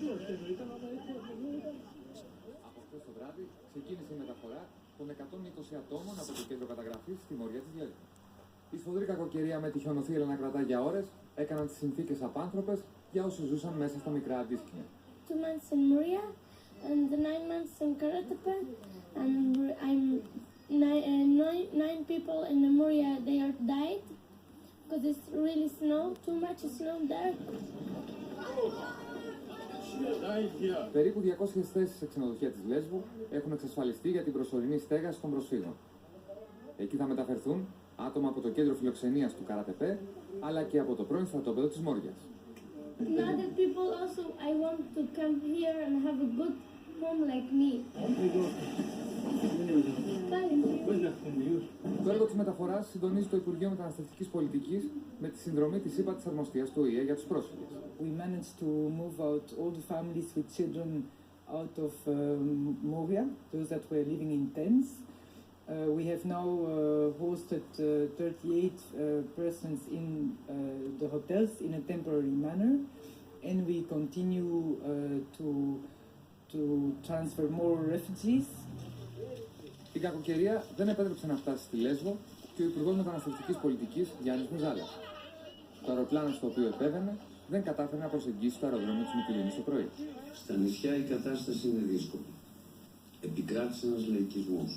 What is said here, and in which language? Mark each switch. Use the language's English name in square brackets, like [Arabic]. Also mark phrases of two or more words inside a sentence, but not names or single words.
[Greek] Από χθες το βράδυ ξεκίνησε η μεταφορά των 120 ατόμων από το κέντρο καταγραφής στη Μορία της Λέσβου. Η σφοδρή κακοκαιρία με τη χιονοθύελλα να κρατά για ώρες έκαναν τις συνθήκες απάνθρωπες για όσους ζούσαν μέσα στα μικρά αντίσκηνια. [English] 2 months in Moria and 9 months in Karatepe, and I'm 9 people in Moria. They are died because it's really snow, too much snow there. [Greek] Περίπου 200 θέσεις σε ξενοδοχεία της Λέσβου έχουν εξασφαλιστεί για την προσωρινή στέγαση των προσφύγων. Εκεί θα μεταφερθούν άτομα από το κέντρο φιλοξενίας του Καρατεπέ, αλλά και από το πρώην στρατόπεδο της Μόριας. [English] Other people also, I want to come here and have a good home like me. [Greek] Το έργο της μεταφοράς συντονίζει το Υπουργείο Μεταναστευτικής Πολιτικής με τη συνδρομή της ΥΠΑ της Αρμοστίας του ΟΗΕ για τους πρόσφυγες. [English] We managed to move out all the families with children out of Moria, those that were living in tents. We have now hosted 38 persons in the hotels in a temporary manner, and we continue to transfer more refugees. [Greek] Η κακοκαιρία δεν επέτρεψε να φτάσει στη Λέσβο και ο Υπουργός Μεταναστευτικής Πολιτικής Γιάννης Μουζάλας. Το αεροπλάνο στο οποίο επέβαινε δεν κατάφερε να προσεγγίσει το αεροδρόμιο της Μυτιλήνης το πρωί. Στα νησιά η κατάσταση είναι δύσκολη. Επικράτησε ένας λαϊκισμός.